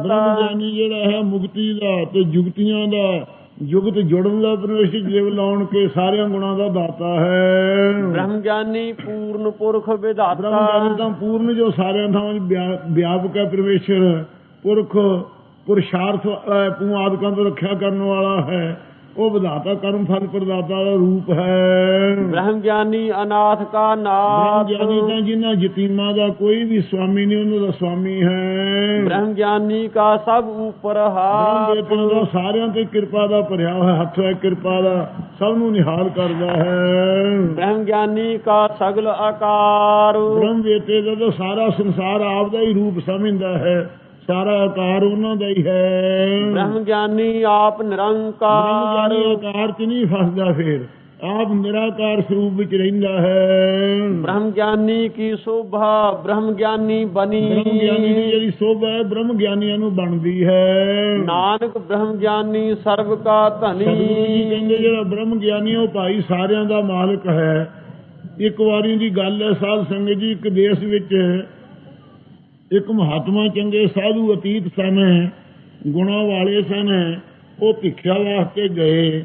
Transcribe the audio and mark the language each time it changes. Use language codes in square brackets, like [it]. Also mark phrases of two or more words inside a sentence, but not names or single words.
[pa] ਬ੍ਰਹਮ ਗਿਆਨੀ ਜਿਹੜਾ ਹੈ ਮੁਕਤੀ ਦਾ ਤੇ ਜੁਗਤੀਆਂ ਦਾ, ਜੁਗਤ ਜੁੜਨ ਦਾ ਪਰਮੇਸ਼ਰ ਜੀਵ ਲਾਉਣ ਕੇ ਸਾਰਿਆਂ ਗੁਣਾਂ ਦਾ ਦਾਤਾ ਹੈ। ਬ੍ਰਹਮ ਗਿਆਨੀ ਪੂਰਨ ਪੁਰਖ ਵਿਧਾਤਾ। ਬ੍ਰਹਮ ਗਿਆਨੀ ਤਾਂ ਪੂਰਨ ਜੋ ਸਾਰਿਆਂ ਥਾਂ ਵਿਆਪਕ ਹੈ ਪਰਮੇਸ਼ਰ, ਪੁਰਖ ਪੁਰਸ਼ਾਰਥ ਪੂੰ ਆਦਿਕਾਂ ਤੋਂ ਰੱਖਿਆ ਕਰਨ ਵਾਲਾ ਹੈ। ਉਹ ਵਿਧਾਤਾ ਕਰਮ ਫਲ ਪ੍ਰਦਾਤਾ ਦਾ ਰੂਪ ਹੈ। ਬ੍ਰਹਮ ਗਿਆਨੀ ਅਨਾਥ ਕਾ ਬ੍ਰਹਮ नाथ, ਗਿਆਨੀ ਤਾਂ ਜਿਨ੍ਹਾਂ ਯਤੀਮਾਂ ਦਾ ਕੋਈ ਵੀ ਸਵਾਮੀ ਨਹੀਂ, ਉਹਨਾਂ ਦਾ ਸਵਾਮੀ ਹੈ। ਬ੍ਰਹਮ ਗਿਆਨੀ ਕਾ ਸਭ ਊਪਰਿ ਬ੍ਰਹਮ हाथ, ਵੇਤਨ ਦਾ ਸਾਰਿਆਂ ਤੇ ਕਿਰਪਾ ਦਾ ਭਰਿਆ ਹੋਇਆ ਹੱਥ ਹੈ, ਕਿਰਪਾ ਦਾ ਸਭ ਨੂੰ ਨਿਹਾਲ ਕਰਦਾ ਹੈ। ਬ੍ਰਹਮ ਗਿਆਨੀ ਕਾ ਸਗਲ ਅਕਾਰੁ, ਬ੍ਰਹਮ ਵੇਤੇ ਦਾ ਤਾਂ ਸਾਰਾ ਸੰਸਾਰ ਆਪਦਾ ਹੀ ਰੂਪ ਸਮਝਦਾ ਹੈ, ਸਾਰਾ ਆਕਾਰ ਉਹਨਾਂ ਦਾ ਹੀ ਹੈ। ਬ੍ਰਹਮ ਗਿਆਨੀ ਆਪਿ ਬ੍ਰਹਮ निरंकार, ਗਿਆਨੀ ਆਕਾਰ 'ਚ ਨਹੀਂ ਫਸਦਾ, ਫਿਰ ਆਪ ਨਿਰਾਕਾਰ ਸਰੂਪ ਵਿੱਚ ਰਹਿੰਦਾ ਹੈ। ਬ੍ਰਹਮ ਗਿਆਨੀ ਕੀ ਸੋਭਾ ਬ੍ਰਹਮ ਗਿਆਨੀ ਬਨੀ, ਬ੍ਰਹਮ ਗਿਆਨੀ ਦੀ ਜਿਹੜੀ ਸੋਭਾ ਹੈ ਬ੍ਰਹਮ ਗਿਆਨੀਆਂ ਨੂੰ ਬਣਦੀ ਹੈ। ਨਾਨਕ ਬ੍ਰਹਮ ਗਿਆਨੀ ਸਰਬ ਕਾ ਸਤਿਗੁਰੂ ਜੀ धनी, ਕਹਿੰਦੇ ਜਿਹੜਾ ਬ੍ਰਹਮ ਗਿਆਨੀ ਉਹ ਭਾਈ ਸਾਰਿਆਂ ਦਾ ਮਾਲਕ ਹੈ। ਇੱਕ ਵਾਰੀ ਦੀ ਗੱਲ ਹੈ ਸਾਧ ਸੰਗਤ ਜੀ, ਇੱਕ ਦੇਸ਼ ਵਿੱਚ ਇੱਕ ਮਹਾਤਮਾ ਚੰਗੇ ਸਾਧੂ ਅਤੀਤ ਸਨ, ਗੁਣਾਂ ਵਾਲੇ ਸਨ। ਉਹ ਭਿੱਖਿਆ ਵਾਸਤੇ ਗਏ।